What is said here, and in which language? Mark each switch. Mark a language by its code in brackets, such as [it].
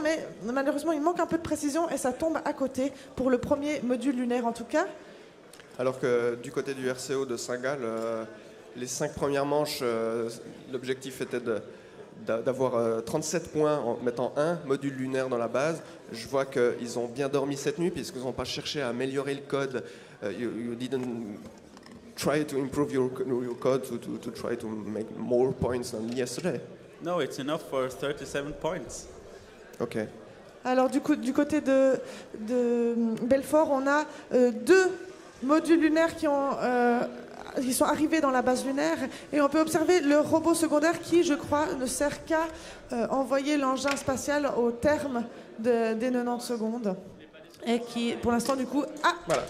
[fr] Mais malheureusement, il manque un peu de précision et ça tombe à côté pour le premier module lunaire en tout cas. Alors que du côté du RCO de Saint-Gall, les 5 premières manches, l'objectif était d'avoir 37 points en mettant un module lunaire dans la base. Je vois qu'ils ont bien dormi cette nuit puisqu'ils n'ont pas cherché à améliorer le code. [en] You didn't try to improve your code to try to make more points than yesterday. No, it's enough for 37 points. Ok. [fr] Alors du côté de Belfort, on a 2 modules lunaires qui sont arrivés dans la base lunaire et on peut observer le robot secondaire qui, je crois, ne sert qu'à envoyer l'engin spatial au terme des 90 secondes et qui, pour l'instant, du coup... Ah voilà.